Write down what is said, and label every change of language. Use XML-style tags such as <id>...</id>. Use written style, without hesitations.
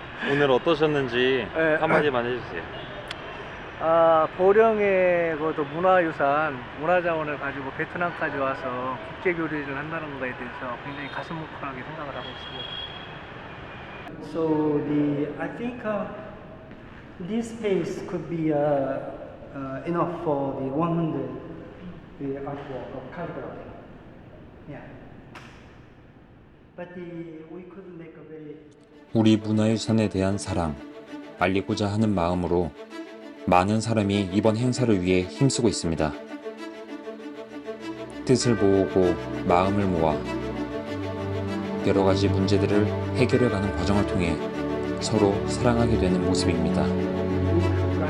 <ko>오늘 어떠셨는지 한마디만 해주세요. 보령의 그것도 문화유산, 문화자원을 가지고 베트남까지 와서 국제교류를 한다는 거에 대해서 굉장히 가슴 뭉클하게 생각을 하고 있습니다.</ko> <en>So I think this space could be enough for the 100 the artwork of calligraphy. Yeah. But we could make a very</en> <ko>우리 문화유산에 대한 사랑, 알리고자 하는 마음으로 많은 사람이 이번 행사를 위해 힘쓰고 있습니다. 뜻을 모으고 마음을 모아 여러 가지 문제들을 해결해가는 과정을 통해 서로 사랑하게 되는 모습입니다.</ko>